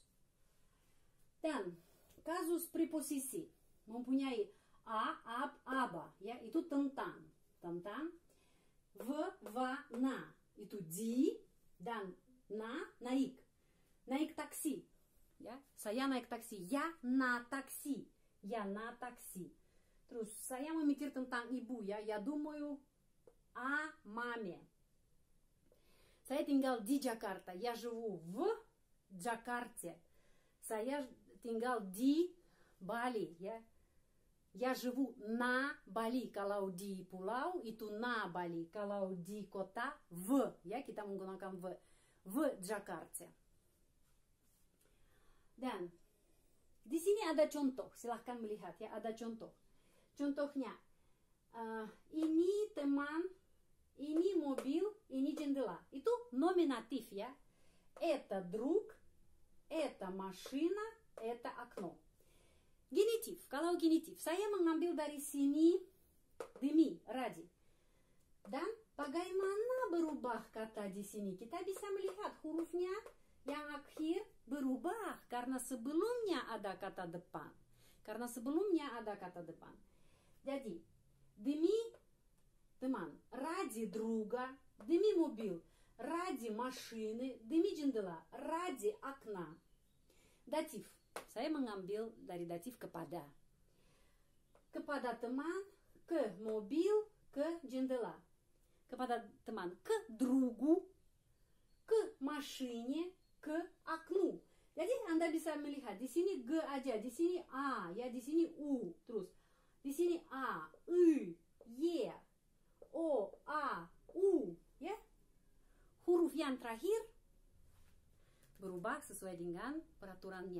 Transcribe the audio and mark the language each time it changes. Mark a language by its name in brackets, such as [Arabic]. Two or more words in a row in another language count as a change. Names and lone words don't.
[Indonesian] Dan kasus preposisi mempunyai a, ab, aba ya, itu tentang, v, va, na itu di, dan na naik taksi ya, saya naik taksi, ya [Russian] на такси. [Indonesian] Terus saya memikir tentang ibu ya, [Russian] я думаю о маме. [Indonesian] Saya tinggal di Jakarta, [Russian] я живу в Джакарте. [Indonesian] Saya tinggal di Bali ya, [Russian] я живу на Bali. [Indonesian] Kalau di pulau itu [Russian] на Bali, [Indonesian] kalau di kota в ya, kita menggunakan [Russian] в Jakarta. [Indonesian] Dan di sini ada contoh, silahkan melihat ya, ada contoh. Contohnya, ini teman, ini mobil, ini jendela. Itu nominatif ya. [Russian] Это друг, это машина, это окно. [Indonesian] Genitif, kalau genitif, saya mengambil dari sini demi, ради. Dan bagaimana berubah kata di sini? Kita bisa melihat hurufnya Yang akhir berubah karena sebelumnya ada kata depan. Karena sebelumnya ada kata depan. Jadi, demi teman, [Russian] ради друга, [Indonesian] demi mobil, [Russian] ради машины, [Indonesian] demi jendela, [Russian] ради окна. [Indonesian] Datif. Saya mengambil dari datif kepada. Kepada teman, ke mobil, ke jendela. Kepada teman, ke другу, ke машине, ke окну. Jadi Anda bisa melihat di sini g aja, di sini a, ya, di sini u, terus di sini a, y, y, o, a, u, ya. Huruf yang terakhir berubah sesuai dengan peraturannya.